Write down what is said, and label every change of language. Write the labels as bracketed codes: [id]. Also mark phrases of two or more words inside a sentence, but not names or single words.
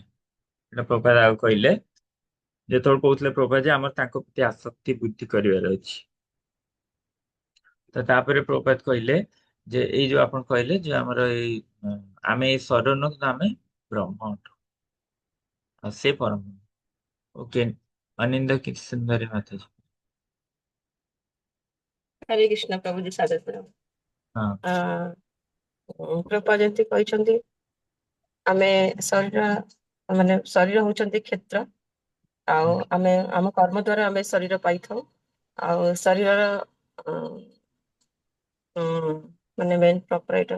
[or] ଏଇଟା ପ୍ରଭାତ ଆଉ କହିଲେ, ଯେତେବେଳେ କହୁଥିଲେ ପ୍ରଭାତ ଯେ ଆମର ତାଙ୍କ ପ୍ରତି ଆସକ୍ତି ବୃଦ୍ଧି କରିବାର ଅଛି। ତ ତାପରେ ପ୍ରଭାତ କହିଲେ ଯେ ଏଇ ଯୋଉ ଆପଣ କହିଲେ ଯେ ଆମର ଏଇ ଆମେ ଏଇ ଶରୀର ନୁହଁ, କିନ୍ତୁ ଆମେ ବ୍ରହ୍ମ ଅଟୁ, ଆଉ ସେ ପରମ। [hi] ओके, अनिंदा की सुंदरी माता जी। हरे कृष्ण प्रभु जी सादर प्रणाम। हाँ [or] ପ୍ରଭୁପା ଯେମିତି କହିଛନ୍ତି, ଆମେ ଶରୀର ମାନେ ଶରୀର ହଉଛନ୍ତି କ୍ଷେତ୍ର, ଆଉ ଆମେ ଆମ କର୍ମ ଦ୍ୱାରା ଆମେ ଶରୀର ପାଇଥାଉ। ଆଉ ଶରୀରର ମାନେ [en] main proprietor